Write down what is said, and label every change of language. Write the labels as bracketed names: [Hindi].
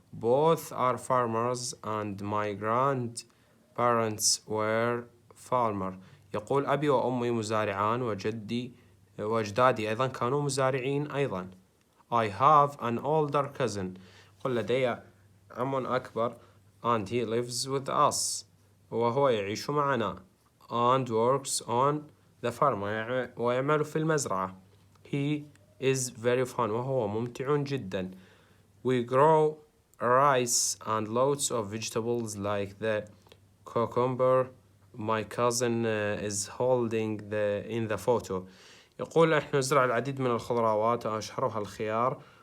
[English] Both are farmers and my grandparents were farmer. [Arabic] يقول أبي وأمي مزارعان وأجدادي أيضا كانوا مزارعين أيضا. [English] I have an older cousin. [Arabic] يقول لدي عم أكبر [English] and he lives with us. [Arabic] وهو يعيش معنا. [English] And works on the farm. [Arabic] ويعمل في المزرعة. [English] He is very fun. [Arabic] وهو ممتع جدا. [English] We grow rice and lots of vegetables like the cucumber my cousin is holding in the photo. [Arabic] يقول احنا نزرع العديد من الخضروات وأشهرها الخيار.